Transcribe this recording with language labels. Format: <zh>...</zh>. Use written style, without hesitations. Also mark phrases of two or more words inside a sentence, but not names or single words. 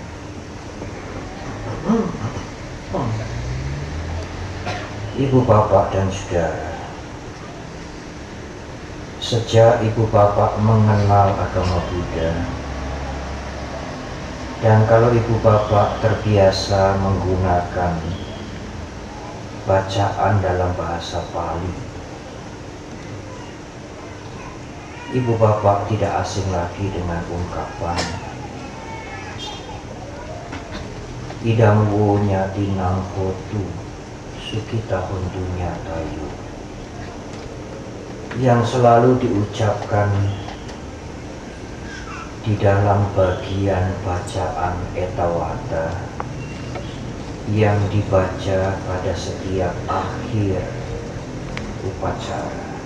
<id>Ibu bapak dan saudara, sejak ibu bapak mengenal agama Buddha, dan kalau ibu bapak terbiasa menggunakan bacaan dalam bahasa Pali, ibu bapak tidak asing lagi dengan ungkapan</id> <pi>idang wo nyatinang hotu sukita hontu nyatayu,</pi> <id>yang selalu diucapkan di dalam bagian bacaan etawada yang dibaca pada setiap akhir upacara.</id>